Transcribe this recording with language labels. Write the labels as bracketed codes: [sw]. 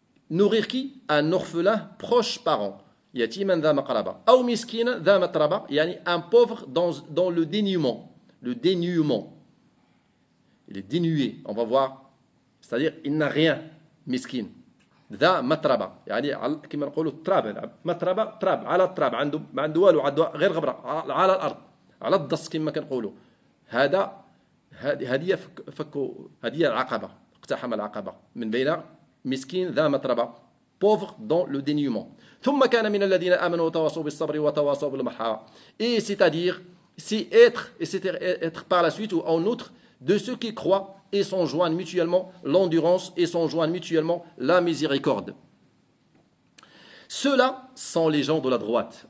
[fr] Nourrir qui? Un orphelin proche parent. Un pauvre dans le dénuement. le dénuement. Il est dénué, on va voir. C'est-à-dire, il n'a rien, miskin. [ar] ذا متربة يعني كما نقولوا التراب متربة تراب على التراب ما عنده والو غير غبرة على الأرض على الضص كما كنقولوا هذه هذه العقبة اقتحم العقبة من بين مسكين ذا متربة [fr] pauvre dans le dénuement [ar] ثم كان من الذين آمنوا وتواصوا بالصبر وتواصوا بالمرحمة [fr] et c'est-à-dire c'est être par la suite ou en outre de ceux qui croient et s'enjoignent mutuellement l'endurance et s'enjoignent mutuellement la miséricorde. Ceux-là sont les gens de la droite.